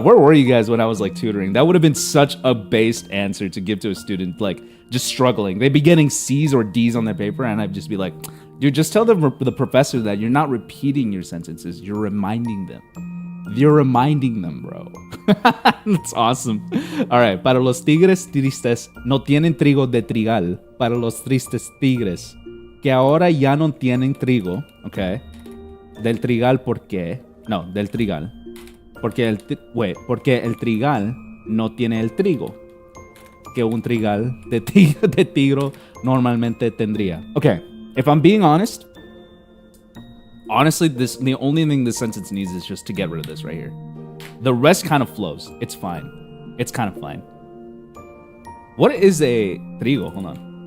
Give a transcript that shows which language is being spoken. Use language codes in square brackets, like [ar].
[en] Where were you guys when I was like tutoring? That would have been such a based answer to give to a student like just struggling. They'd be getting C's or D's on their paper and I'd just be like, dude, just tell the professor that you're not repeating your sentences. You're reminding them. You're reminding them, bro. That's awesome. All right. [es] Para los tigres tristes no tienen trigo de trigal. Para los tristes tigres que ahora ya no tienen trigo. Okay. Del trigal, ¿por qué? No, del trigal. Porque el trigal no tiene el trigo que un trigal de tigre normalmente tendría. [en] Okay. If I'm being honest, honestly, the only thing this sentence needs is just to get rid of this right here. The rest kind of flows. It's fine. It's kind of fine. What is a trigo? Hold on.